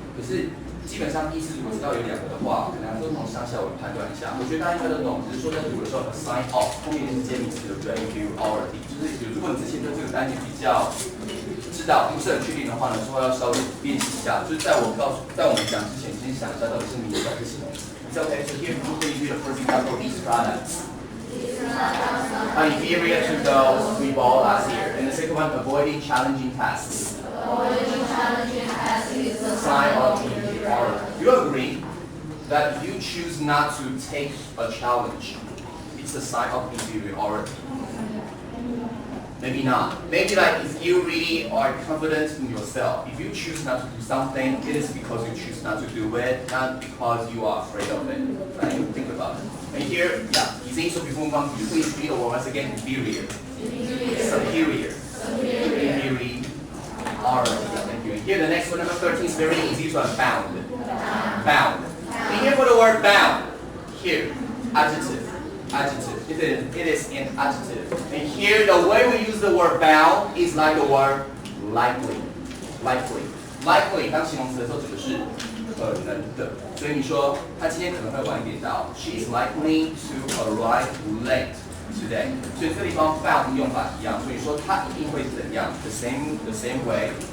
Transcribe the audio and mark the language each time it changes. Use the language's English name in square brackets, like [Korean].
[Chinese] 可是基本上意思如果知道有两个的话，可能还是从上下文判断一下。我觉得大家应该都懂，只是说在读的时候 sign off 后面是接名词，对不对 ？inferiority 就是如果你之前对这个单词比较知道不是很确定的话呢，之后要稍微练习一下。就是在我们讲之前，先想一下到底是名词还是形容词。 [English] It's okay. So here you can read the first example. These products are inferior to those we bought last year. And the second one, avoiding challenging tasks. Avoiding challenging tasks is a Sign of inferiority. You agree that if you choose not to take a challenge, it's a sign of inferiority. Maybe not. Maybe like if you really are confident in yourself, if you choose not to do something, it is because you choose not to do it, not because you are afraid of it. Right? Think about it. And here, yeah, so before we come to please read the word once again, inferior. Superior. Inferior. Thank you. And here the next one, number 13, is very easy to bound. Bound. And here for the word bound, here, adjective. Adjective. It is an adjective. And here the way we use the word bound is like the word likely. Likely. [Chinese] Likely 当形容词的时候指的是可能的。所以你说他今天可能会晚一点到。 [English] She is likely to arrive late today. [Chinese] 所以这个地方 bound 用法一样。所以说他一定会怎样 ？ [English] The same way.